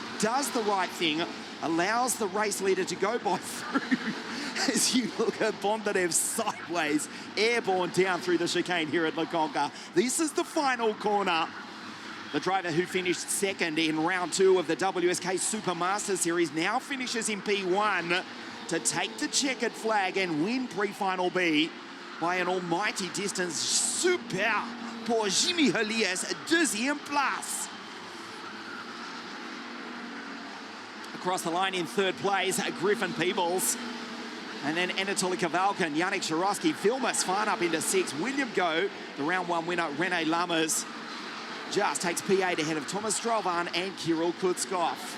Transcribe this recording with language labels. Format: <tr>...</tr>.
<en>Does the right thing, allows the race leader to go by through as you look at Bondarev sideways, airborne down through the chicane here at LaConca. This is the final corner. The driver who finished second in round 2 of the WSK Supermaster Series now finishes in P1 to take the checkered flag and win Pre-Final B by an almighty distance.</en> <fr>Super pour Jimmy Helias, deuxième place.</fr> <en>Across the line in third place, Griffin Peebles. And then Anatoly Kavalkin, Yannick Shirosky, Vilma Svan up into 6. William Go, the round 1 winner, Rene Lammers, just takes P8 ahead of Thomas Strovan and Kirill Kutskov.</en>